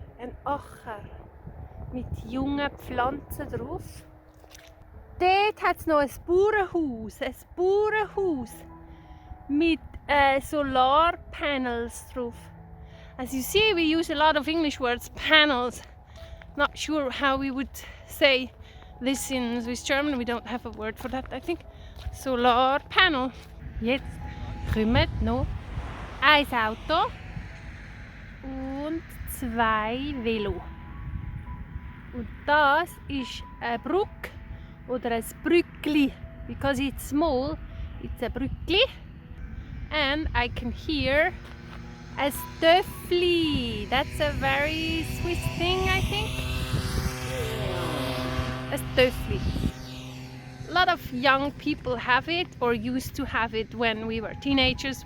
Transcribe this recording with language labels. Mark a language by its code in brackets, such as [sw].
[gsw] Ein Acher mit jungen Pflanzen drauf. Dort hat es noch ein Bauernhaus. Ein Bauernhaus mit [en] solar panels [gsw] drauf. [en] As you see, we use a lot of English words, panels. Not sure how we would say this in Swiss German. We don't have a word for that, I think. Solar panel. [gsw] Jetzt kommt noch ein Auto und 2 Velo. Und das ist eine Brücke oder ein Brückli. [en] Because it's small, it's a Brückli. And I can hear a Stöffli. That's a very Swiss thing, I think. A Stöffli. lot of young people have it or used to have it when we were teenagers.